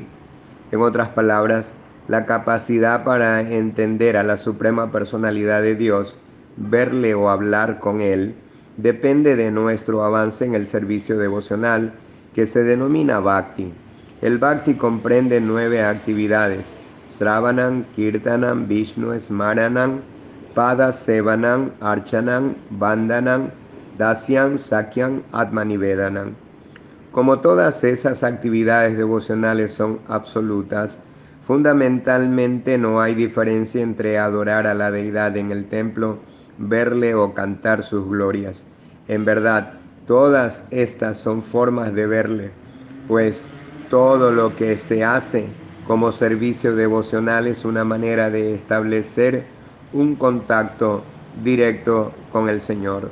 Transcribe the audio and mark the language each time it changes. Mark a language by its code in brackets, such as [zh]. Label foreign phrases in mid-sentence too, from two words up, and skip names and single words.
[es] En otras palabras, la capacidad para entender a la Suprema Personalidad de Dios, verle o hablar con Él, depende de nuestro avance en el servicio devocional que se denomina Bhakti. El Bhakti comprende 9 actividades: [sa] Sravanam, Kirtanam, Vishnu Smaranam, Pada Sevanam, Archanam, Vandanam, Dasyam, Sakyam, Atmanivedanam. [es] Como todas esas actividades devocionales son absolutas, fundamentalmente no hay diferencia entre adorar a la deidad en el templo, verle o cantar sus glorias. En verdad, todas estas son formas de verle, pues todo lo que se hace como servicio devocional es una manera de establecer un contacto directo con el Señor.